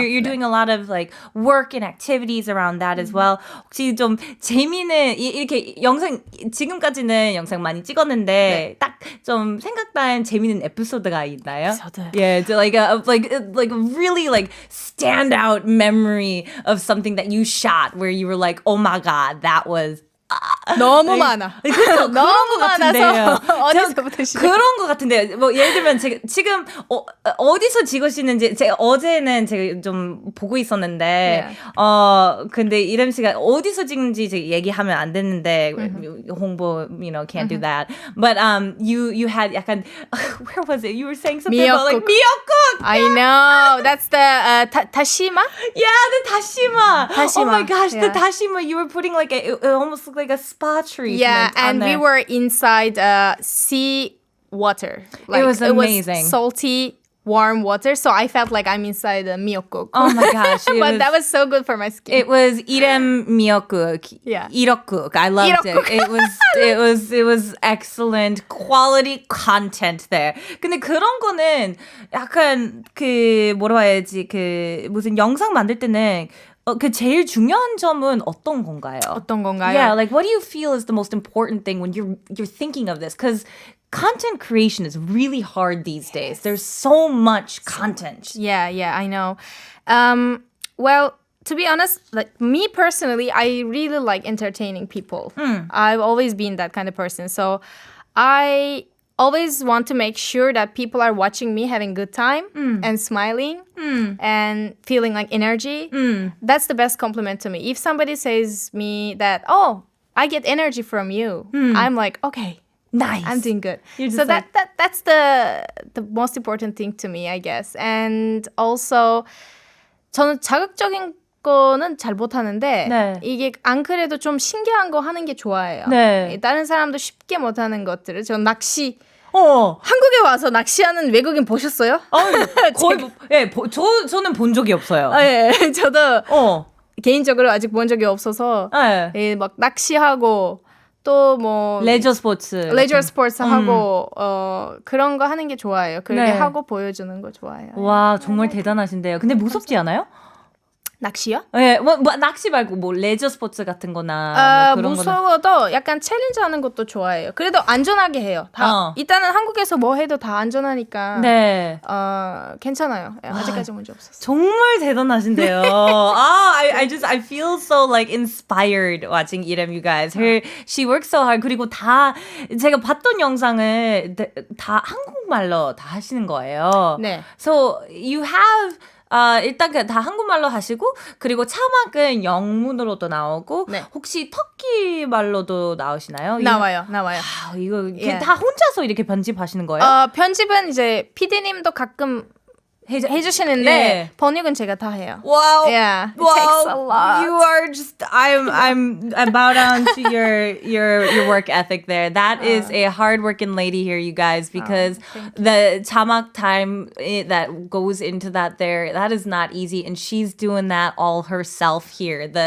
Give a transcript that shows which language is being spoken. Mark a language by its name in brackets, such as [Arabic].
[English] You're doing a lot of like work and activities around that as well. [Korean] 혹시 좀 재미있는 이렇게 영상 지금까지는 영상 많이 찍었는데 딱 좀 생각난 재미있는 에피소드가 있나요? [English] Yeah, like a really like stand out memory of something that you shot where you were like, oh my god, that was [Korean] 너무 많아. 그렇죠. 너무 많아서 어디서부터 시작? 그런 것 같은데요. 뭐 예를 들면 지금 어디서 찍으시는지 제가 어제는 제가 좀 보고 있었는데 근데 이렘 씨가 어디서 찍는지 제가 얘기하면 안 되는데 홍보 [English] can't do that. But you had [Korean] 약간 [English] where was it? You were saying something about like 미역국. I know. That's the 다시마? Yeah, the 다시마. [Korean] 다시마. [English] Oh my gosh, the 다시마. You were putting like it almost looked like a spa treatment. Yeah, and we were inside sea water. Like, it was amazing. It was salty, warm water, so I felt like I'm inside a miyeokguk. Oh my gosh. That was so good for my skin. It was Irem 미역국. Yeah. 이럭국. I loved it. It was excellent quality content there. [Korean] 근데 그런 거는 약간 뭐라 해야지 무슨 영상 만들 때는 제일 중요한 점은 어떤 건가요? [English] Yeah, like what do you feel is the most important thing when you're thinking of this? Because content creation is really hard these days. There's so much content. Yeah, I know. Well, to be honest, like me personally, I really like entertaining people. I've always been that kind of person. So I always want to make sure that people are watching me having good time and smiling and feeling like energy. That's the best compliment to me. If somebody says me that, oh, I get energy from you, I'm like, okay. Nice. I'm doing good. So So that's the most important thing to me, I guess. And also [Korean] 저는 자극적인 거는 잘 못하는데 네. 이게 안 그래도 좀 신기한 거 하는 게 좋아해요. 네. 다른 사람도 쉽게 못하는 것들을 전 낚시 어. 한국에 와서 낚시하는 외국인 보셨어요? 거의 예, 저는 본 적이 없어요. 예, 저도 개인적으로 아직 본 적이 없어서 예. 예, 막 낚시하고 또 뭐 레저 스포츠 하고 그런 거 하는 게 좋아해요. 그렇게 네. 하고 보여주는 거 좋아해요. 와 정말 대단하신데요. 근데 무섭지 않아요? 낚시요? 예, 뭐 낚시 말고 뭐 레저 스포츠 같은 거나 뭐 그런 무서워도 약간 챌린지 하는 것도 좋아해요. 그래도 안전하게 해요. 다 일단은 한국에서 뭐 해도 다 안전하니까 네. 괜찮아요. 아직까지 문제 없었어요. 정말 대단하신데요. [English] I feel so like inspired watching 이렘 you guys. She works so hard. [Korean] 그리고 다 제가 봤던 영상을 다 한국말로 다 하시는 거예요. 네. [English] So you have [Korean] 일단 다 한국말로 하시고 그리고 자막은 영문으로도 나오고 네. 혹시 터키 말로도 나오시나요? 나와요. 이거 다 혼자서 이렇게 편집하시는 거예요? 편집은 이제 PD님도 가끔 해주시는데 예. 번역은 제가 다 해요. [English] Wow. Yeah, it takes a lot. You are just I bow down to your work ethic there. That is a hard-working lady here, you guys, because the 자막 time that goes into that there, that is not easy, and she's doing that all herself here.